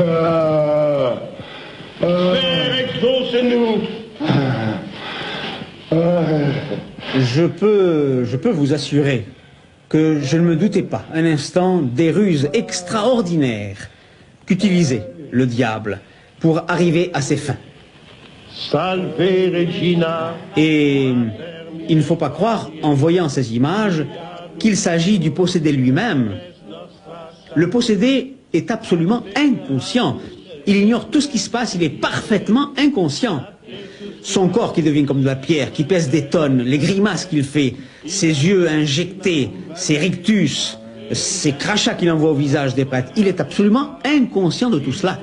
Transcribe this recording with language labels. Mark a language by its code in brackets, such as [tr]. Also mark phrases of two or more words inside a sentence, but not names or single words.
[fr] Père, exauce-nous. Je peux vous assurer que je ne me doutais pas un instant des ruses extraordinaires qu'utilisait le diable pour arriver à ses fins. [la] Salve Regina. [fr] Et il ne faut pas croire, en voyant ces images, qu'il s'agit du possédé lui-même. Le possédé est absolument inconscient. Il ignore tout ce qui se passe, il est parfaitement inconscient. Son corps qui devient comme de la pierre, qui pèse des tonnes, les grimaces qu'il fait, ses yeux injectés, ses rictus, ses crachats qu'il envoie au visage des prêtres, il est absolument inconscient de tout cela.